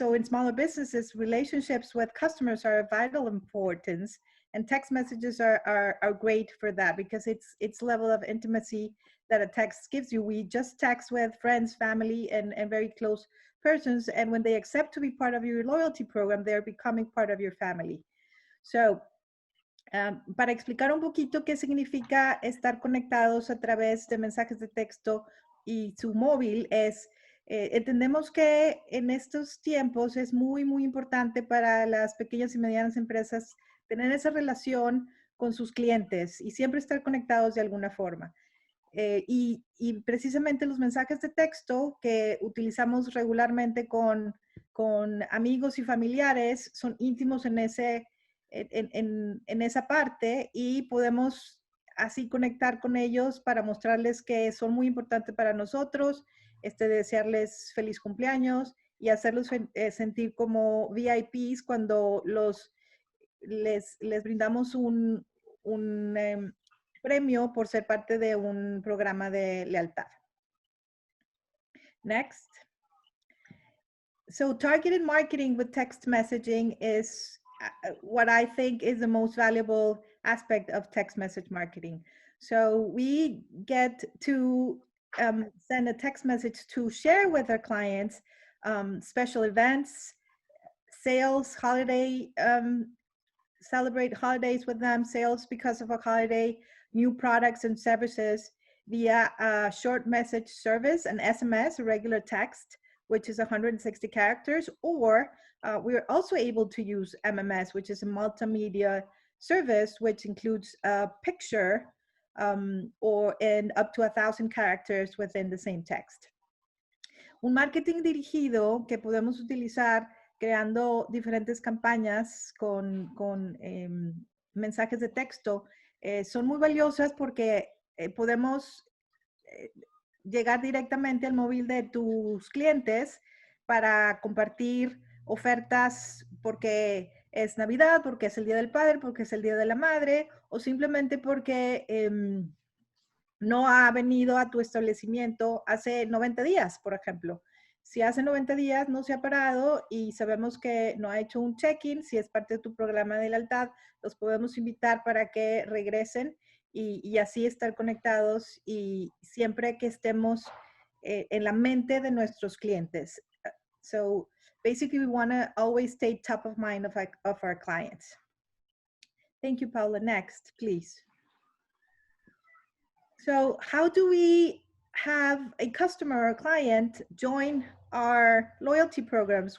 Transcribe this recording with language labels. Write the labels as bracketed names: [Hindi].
[English] So in smaller businesses, relationships with customers are of vital importance, and text messages are great for that, because it's level of intimacy that a text gives you. We just text with friends, family, and very close persons, and when they accept to be part of your loyalty program, they're becoming part of your family. [Spanish] So, para explicar un poquito qué significa estar conectados a través de mensajes de texto y su móvil es, entendemos que en estos tiempos es muy, muy importante para las pequeñas y medianas empresas tener esa relación con sus clientes y siempre estar conectados de alguna forma. Y precisamente los mensajes de texto que utilizamos regularmente con amigos y familiares son íntimos en esa parte, y podemos así conectar con ellos para mostrarles que son muy importantes para nosotros, desearles feliz cumpleaños y hacerlos sentir como VIPs cuando les brindamos un premio por ser parte de un programa de lealtad. [English] Next. So targeted marketing with text messaging is what I think is the most valuable aspect of text message marketing. So we get to send a text message to share with our clients special events, sales, holiday, celebrate holidays with them, sales because of a holiday, new products and services via a short message service, an SMS, a regular text, which is 160 characters, or we're also able to use MMS, which is a multimedia service, which includes a picture and up to 1,000 characters within the same text. [Spanish] Un marketing dirigido que podemos utilizar creando diferentes campañas con mensajes de texto son muy valiosas porque podemos llegar directamente al móvil de tus clientes para compartir ofertas porque es Navidad, porque es el Día del Padre, porque es el Día de la Madre, o simplemente porque no ha venido a tu establecimiento hace 90 días, por ejemplo. Si hace 90 días no se ha parado y sabemos que no ha hecho un check-in, si es parte de tu programa de lealtad, los podemos invitar para que regresen y así estar conectados y siempre que estemos en la mente de nuestros clientes. [English] So basically we want to always stay top of mind of our clients. Thank you, Paula. Next, please. So how do we have a customer or client join our loyalty programs?